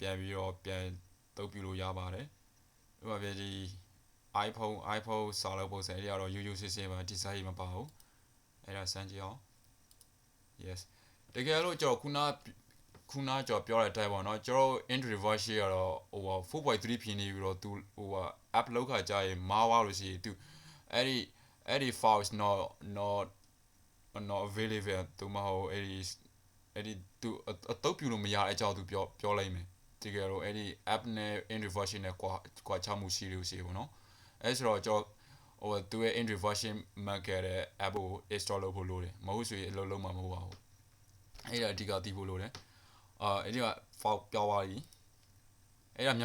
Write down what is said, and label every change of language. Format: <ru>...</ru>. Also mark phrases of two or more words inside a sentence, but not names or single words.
<my>ပြန်ပြီးတော့ပြန်တုပ်ပြလို့ရပါတယ်ဥပမာပြဒီ iPhone စာလုံးပုံစံအဲ့ဒီကတော့ရိုးရိုးစစ်စစ်ပါ design မပါဘူးအဲ့ဒါစမ်းကြည့်အောင် yes တကယ်လို့ကျွန်တော်ခုနကျွန်တော်ပြောတဲ့အတိုင်းပေါ့နော်ကျွန်တော်</my> <en>Android version</en> <my>ကတော့ဟို4.3 ဖြစ်နေပြီးတော့သူဟို app လောက်ခါကြာရင်မားသွားလို့ရှိရင်သူအဲ့ဒီ files</my> <en>not available</en> <my>သူမဟုတ်အဲ့ဒီသူအတုပ်ပြလို့မရတဲ့အကြောင်းသူပြောလိုက်မယ်တကယ်လို့အဲ့ဒီ app နဲ့</my> <en>Android version</en> <my>နဲ့ကွာခြားမှုရှိလို့ရှိပေါ့နော်အဲ့ဆိုတော့ကျွန်တော်သူရဲ့</my> <en>Android version</en> <my>မှတ်ခဲ့တဲ့ app ကို install လုပ်ဖို့လိုတယ်မဟုတ်ဆိုရင်အလုပ်လုပ်မှာမဟုတ်ပါဘူးအဲ့ဒါအဓိကသိဖို့လိုတယ်အဲ့ဒီက file ပြောင်းသွားပြီအဲ့ဒါ</my>